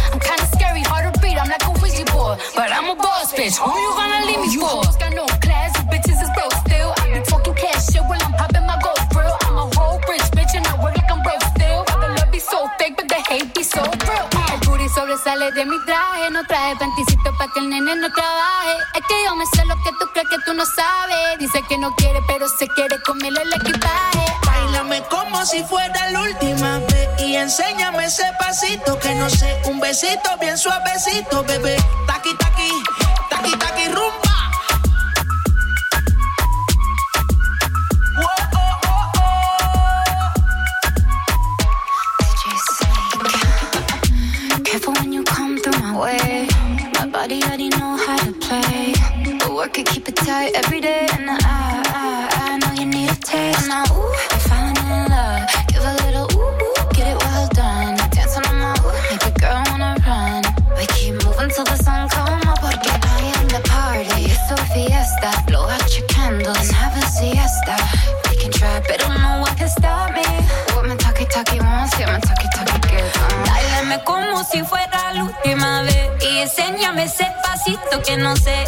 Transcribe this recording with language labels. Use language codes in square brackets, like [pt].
[en] I'm kinda scary, hard to read. I'm like a Ouija board, but I'm a boss bitch. Who you gonna leave me for? You hoes got no class, you bitches is broke still. I be talking cash shit while I'm popping my gold grill. I'm a whole rich bitch and I work like I'm broke still. The love be so fake, but the hate be so real. My booty so real. [es] sobresale de mi traje. No traje panticito pa' que el nene no trabaje. Es que yo me sé lo que tú crees que tú no sabes. Dice que no quiere, pero se quiere comerle el equipaje. Báilame como si fuera la última vez y enséñame ese pasito que no sé. Un besito bien suavecito, bebé. Taki, taki, taki, taki, rumba. [en] My body already know how to play. But work it, keep it tight every day. And I know you need a taste. Now, ooh, I'm falling in love. Give a little ooh, ooh, get it well done. Dance on my ooh, make a girl wanna run. We keep moving till the sun come up. [es] Porque [en] I am the party. It's a fiesta. Blow out your candles and have a siesta. We can try, but don't know what can stop me. What my talkie talkie wants, get my talkie talkie gives on. [es] Báilame como si fuera la última vez. Enséñame ese pasito que no sé.